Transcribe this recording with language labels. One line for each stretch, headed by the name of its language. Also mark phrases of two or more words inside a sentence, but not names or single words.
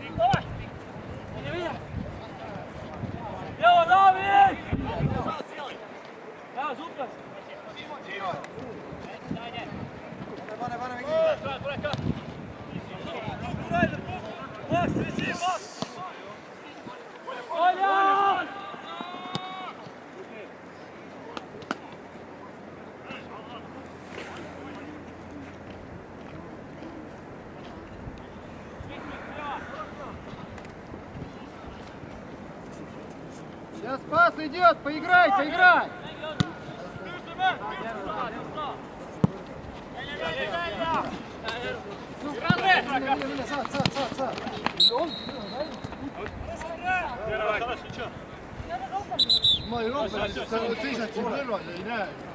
Estonian: Evo, David! Ja, super! Max, retrieve, Max! Olha!
Russian: Сейчас пас идет, поиграй, поиграй!
Estonian: Ma ei ole, sa seisad siin kõrval ja ei näe.